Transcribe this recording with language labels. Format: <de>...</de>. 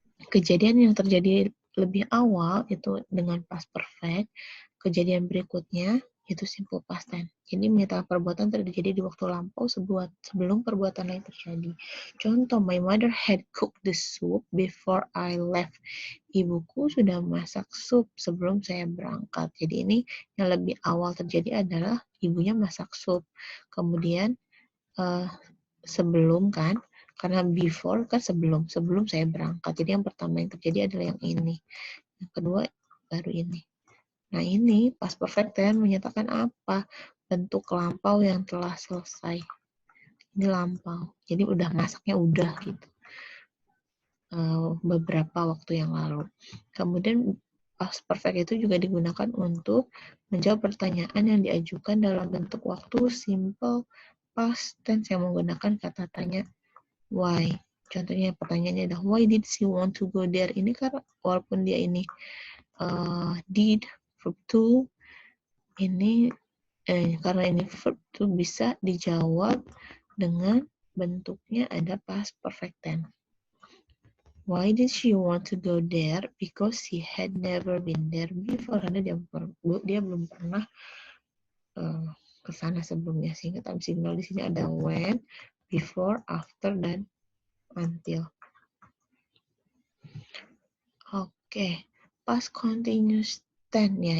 <id>Kejadian yang terjadi lebih awal itu dengan past perfect, kejadian berikutnya itu simple past tense. Jadi menyatakan perbuatan terjadi di waktu lampau sebelum perbuatan lain terjadi. Contoh,</id> <en>my mother had cooked the soup before I left.</en> <id>Ibuku sudah masak sup sebelum saya berangkat. Jadi ini yang lebih awal terjadi adalah ibunya masak sup. Kemudian sebelum kan, karena before kan sebelum saya berangkat. Jadi yang pertama yang terjadi adalah yang ini. Yang kedua baru ini. Nah ini past perfect tense menyatakan apa? Bentuk lampau yang telah selesai. Ini lampau. Jadi udah masaknya udah gitu. Beberapa waktu yang lalu. Kemudian past perfect itu juga digunakan untuk menjawab pertanyaan yang diajukan dalam bentuk waktu simple past tense yang menggunakan kata tanya why. Contohnya pertanyaannya adalah</id> <en>why did she want to go there?</en> <id>Ini karena walaupun dia ini did verb to, ini karena ini verb to bisa dijawab dengan bentuknya ada past perfect tense.</id> <en>Why did she want to go there? Because she had never been there before.</en> <id>Karena dia belum pernah ke sana sebelumnya. Sehingga time signal di sini ada when, before, after, dan until. Oke, past continuous tense ya.</id>